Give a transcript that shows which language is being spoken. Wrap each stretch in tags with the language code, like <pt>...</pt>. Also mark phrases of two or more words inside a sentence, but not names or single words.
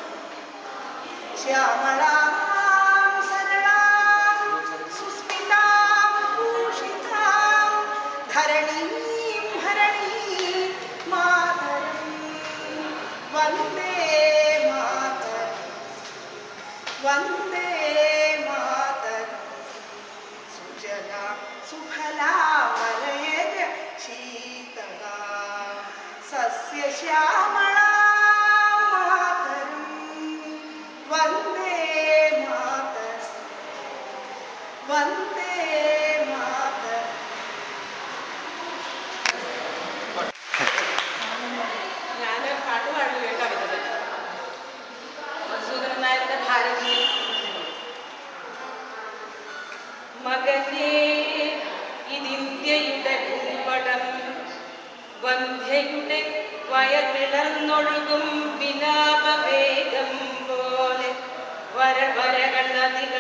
<sa>श्यामलां सरलां सुस्मितां भूषितां धरणीं हरणीं मातरं वन्दे मातरं वन्दे मातरं सुजला सुफला वलयज शीतला सस्यश्यामला मातरं वन्दे मातरं वन्दे मातरं</sa> <ml>ഞാൻ പാട്ട് പാടില്ല കവിത മധുസൂദനൻ നായരുടെ ഭാരതി മകനേ ഇതിന്ത്യയുടെ ഭൂപടം വന്ധ്യയുടെ വയർവിളർന്നൊഴുകും വിലാപവേഗം പോലെ വരവരകൾ നദികൾ</ml>